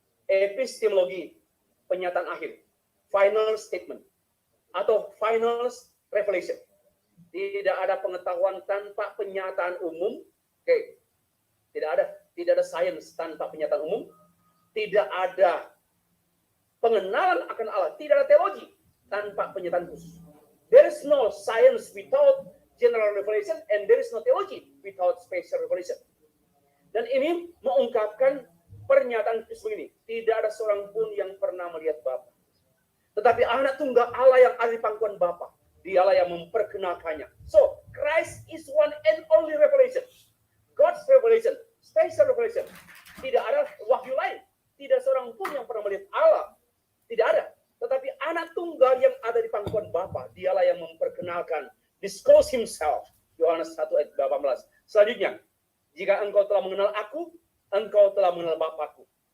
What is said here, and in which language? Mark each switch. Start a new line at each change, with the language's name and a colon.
Indonesian: Epistemologi, penyataan akhir,
English: final statement,
Indonesian: atau
English: final revelation.
Indonesian: Tidak ada pengetahuan tanpa penyataan umum. Oke. Tidak ada sains tanpa penyataan umum, tidak ada pengenalan akan Allah, tidak ada teologi tanpa penyataan khusus.
English: There is no science without general revelation, and there is no theology without special revelation.
Indonesian: Dan ini mengungkapkan pernyataan Kristus begini, tidak ada seorang pun yang pernah melihat Bapa, tetapi anak tunggal Allah yang ada di pangkuan Bapa, dialah yang memperkenalkannya.
English: So, Christ is one and only revelation. God's revelation, special revelation.
Indonesian: Tidak ada wahyu lain. Tidak seorang pun yang pernah melihat Allah. Tidak ada. Tetapi anak tunggal yang ada di pangkuan Bapa, dialah yang memperkenalkan,
English: disclose himself.
Indonesian: Yohanes 1 ayat 18. Selanjutnya, jika engkau telah mengenal aku, engkau telah mengenal Bapakku.